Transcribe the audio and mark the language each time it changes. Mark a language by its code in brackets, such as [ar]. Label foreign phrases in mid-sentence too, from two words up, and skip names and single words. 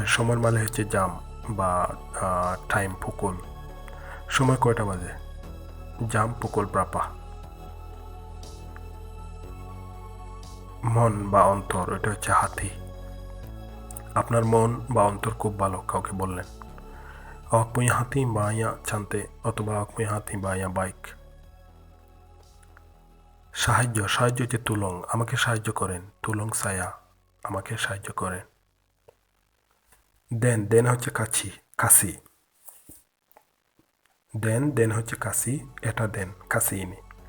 [bn] সময়ের মালাই হচ্ছে জাম বা টাইম, পুকুল। সময় কয়টা বাজে? [ms] jam pukul berapa. [bn] মন বা অন্তর, এটা হচ্ছে হাতি। আপনার মন বা অন্তর খুব ভালো, কাউকে বললেন। [ms] Awak punya hati banyak cantik, অথবা awak punya hati banyak baik। [bn] সাহায্য। সাহায্য হচ্ছে তুলং, আমাকে সাহায্য করেন, [ms] tolong saya, [bn] আমাকে সাহায্য করেন। দেন। দেন হচ্ছে কাছি, কাশি। দেন। দেন হচ্ছে কাশি, এটা দেন, [ms] kasi ini.